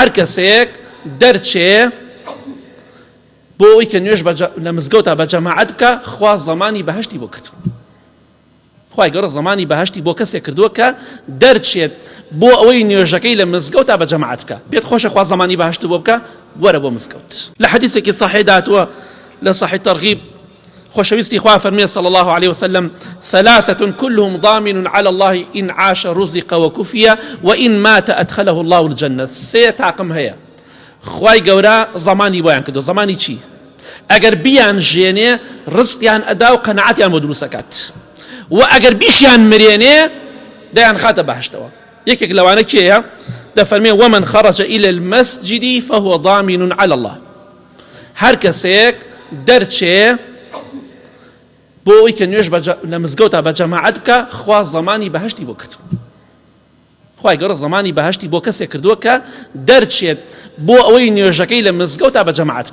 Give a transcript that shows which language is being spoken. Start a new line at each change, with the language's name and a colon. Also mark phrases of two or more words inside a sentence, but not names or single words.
Central Kurdish: هەر کەسێک دەرچێ بۆ ئەوەی کە نوێژ لە مزگەوتە بە جەماعەت بکە، خوا زەمانی بەهەشتی بۆ کردو. خوای گەورە زەمانی بەهەشتی بۆ کەسێک کردووە کە دەرچێت بۆ ئەوەی نوێژەکەی لە مزگەوتە بە جەماعەت بکە. پێت خۆشە خوا زەمانی بەهەشت بۆ بکە، وەرە بۆ مزگەوت. لە حەدیثێکی صحیح داتووە لە صحیح تەرغیب، خۆشەویستی خوا فەرمێ
Arabic: صلى الله عليه وسلم: ثلاثة كلهم ضامن على الله إن عاش رزق وكفي وإن مات أدخله الله الجنة.
Central Kurdish: سێ تاقم هەیە خوای گەورە زەمانی بۆیان کردو. زەمانی چی؟ ئەگەر بیان ژێنێ ڕزقیان ئەدا و قەنەعەتیان بۆ دروست دەکات، و ئەگەر بیشیان مرێنێ دەیان خاتە بەهەشتەوە. یەکێک لەوانە کێیە؟ دەفەرمێ:
Arabic: ومن خرج إلى المسجد فهو ضامن على الله.
Central Kurdish: هەر کەسێک دەرچێ بۆ ئەوەی کە نوێژ لە مزگەوتە بە جەماعەت بکە، خوا زەمانی بەهەشتی بۆ کردو. خوای گەورە زەمانی بەهەشتی بۆ کەسێک کردووە کە دەرچێت بۆ ئەوەی نوێژەکەی لە مزگەوتە بە جەماعەت بکە.